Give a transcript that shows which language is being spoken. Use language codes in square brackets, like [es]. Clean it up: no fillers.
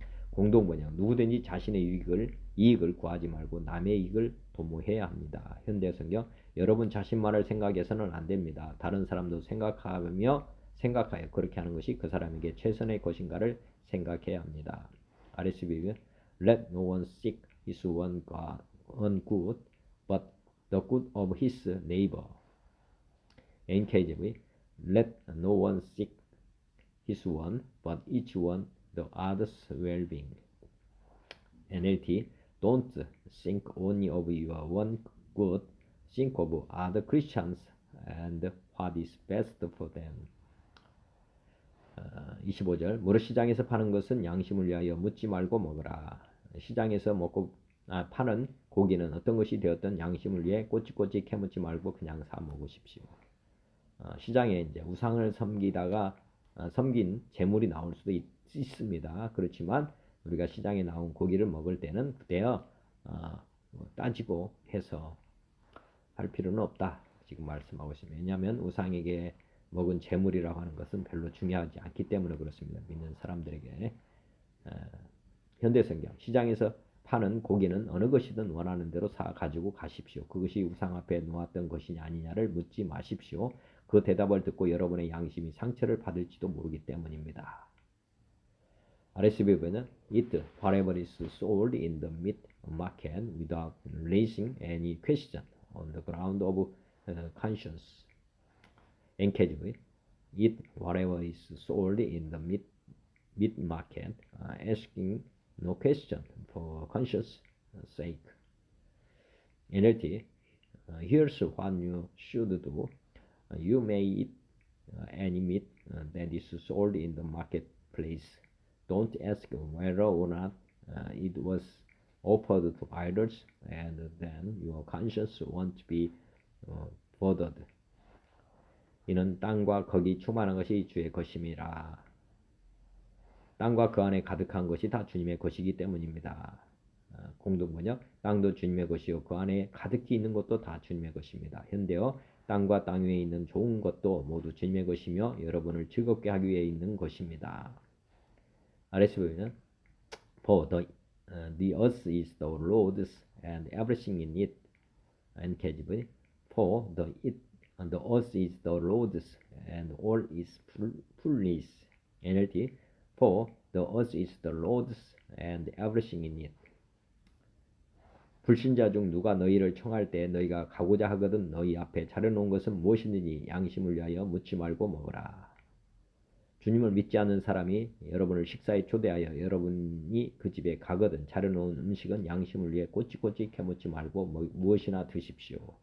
[ko] 공동번역 누구든지 자신의 이익을 구하지 말고 남의 이익을 도모해야 합니다. 현대성경 여러분 자신만을 생각해서는 안 됩니다. 다른 사람도 생각하여 그렇게 하는 것이 그 사람에게 최선의 것인가를 생각해야 합니다. [en] RSV Let no one seek his own good, but the good of his neighbor. NKJV Let no one seek his own, but each one the other's well-being. NLT Don't think only of your own good, think of other Christians and what is best for them. [ko] 25절 무릇 시장에서 파는 것은 양심을 위하여 묻지 말고 먹으라. 시장에서 파는 고기는 어떤 것이 되었든 양심을 위해 꼬치꼬치 캐묻지 말고 그냥 사 먹으십시오. 시장에 이제 우상을 섬기다가 섬긴 재물이 나올 수도 있습니다. 그렇지만 우리가 시장에 나온 고기를 먹을 때는 그때요 따지고 해서 할 필요는 없다. 지금 말씀하고 있습니다. 왜냐하면 우상에게 먹은 재물이라고 하는 것은 별로 중요하지 않기 때문에 그렇습니다. 믿는 사람들에게. 현대성경 시장에서 파는 고기는 어느 것이든 원하는 대로 사 가지고 가십시오. 그것이 우상 앞에 놓았던 것이냐 아니냐를 묻지 마십시오. 그 대답을 듣고 여러분의 양심이 상처를 받을지도 모르기 때문입니다. [en] RSV는 Eat whatever is sold in the meat market without raising any question on the ground of conscience. NKJV Eat whatever is sold in the meat market, asking no question for conscience sake. NLT Here's what you should do. You may eat any meat that is sold in the marketplace. Don't ask whether or not it was offered to idols, and then your conscience won't be bothered. [ko] 이는 땅과 거기 충만한 것이 주의 것임이라. 땅과 그 안에 가득한 것이 다 주님의 것이기 때문입니다. 공동번역 땅도 주님의 것이요 그 안에 가득히 있는 것도 다 주님의 것입니다. 현대어 땅과 땅 위에 있는 좋은 것도 모두 주님의 것이며 여러분을 즐겁게 하기 위해 있는 것입니다. [en] RSV는 For the earth is the Lord's and everything in it. NKJV For the earth is the Lord's and all its fullness. NLT For the earth is the Lord's and everything in it. [ko] 불신자 중 누가 너희를 청할 때 너희가 가고자 하거든 너희 앞에 차려놓은 것은 무엇이든지 양심을 위하여 묻지 말고 먹으라. 주님을 믿지 않는 사람이 여러분을 식사에 초대하여 여러분이 그 집에 가거든 차려놓은 음식은 양심을 위해 꼬치꼬치 캐묻지 말고 무엇이나 드십시오.